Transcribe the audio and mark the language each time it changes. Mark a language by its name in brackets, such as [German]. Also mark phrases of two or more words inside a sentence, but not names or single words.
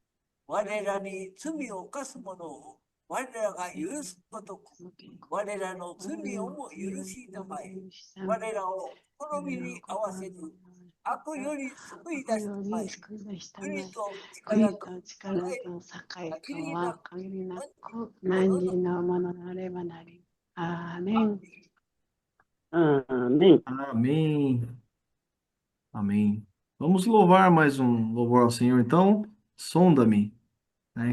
[Japanese] 我らに罪を犯す者を我らが許すことく、我らの罪をも許したまえ。我らを好みに合わせず、悪より救い出したまえ。国と力と栄は限りなく何時のものなればなり。アーメン。 [Portuguese] Amém. Amém. Amém. Vamos louvar mais um louvor ao Senhor, então. Sonda-me, né?